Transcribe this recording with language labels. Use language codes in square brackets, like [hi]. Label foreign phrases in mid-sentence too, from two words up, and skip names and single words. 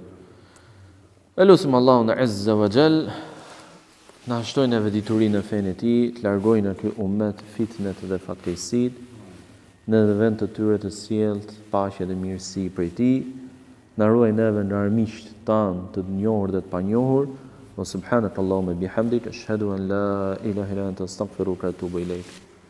[sq] Elusim Allahun [ar] عز وجل, [sq] na shtojnë neve diturinë në fenë e tij, të largojnë nga ky ummet fitnet dhe fatkeqësit, në vend të tyre të sjellët paqe dhe mirësi prej tij, na ruaj neve nga armiqt tan të njohur dhe të panjohur. [ar] وسبحانك اللهم بحمدك أشهد أن لا إله إلا أنت أستغفرك وأتوب إليك.